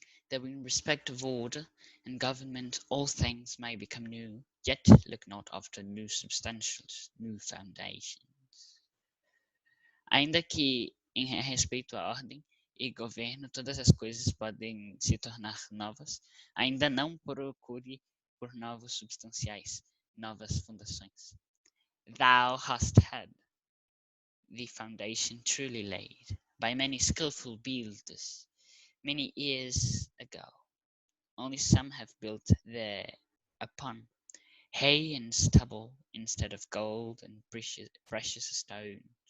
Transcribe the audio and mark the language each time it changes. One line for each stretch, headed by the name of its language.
English: That in respect of order and government all things may become new, yet look not after new substantials, new foundations.
Portuguese: Ainda que em respeito à ordem e governo todas as coisas podem se tornar novas, ainda não procure por novos substanciais, novas fundações.
English: Thou hast had the foundation truly laid by many skillful builders many years ago. Only some have built thereupon hay and stubble instead of gold and precious stones.